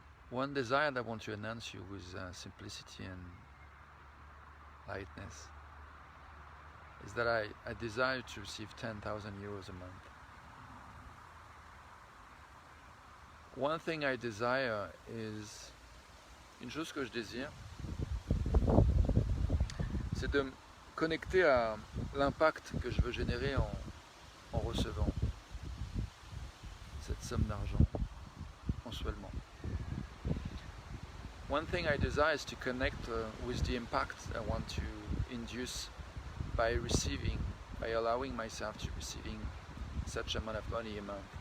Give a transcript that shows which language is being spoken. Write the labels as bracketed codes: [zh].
[en] One desire that I want to announce you with simplicity and lightness is that I desire to receive 10,000 euros a month. One thing I desire is, [fr] une chose que je désire, c'est de me connecter à l'impact que je veux générer en recevant cette somme d'argent mensuellement. [en] One thing I desire is to connect with the impact I want to induce by allowing myself to receiving such amount of money a month.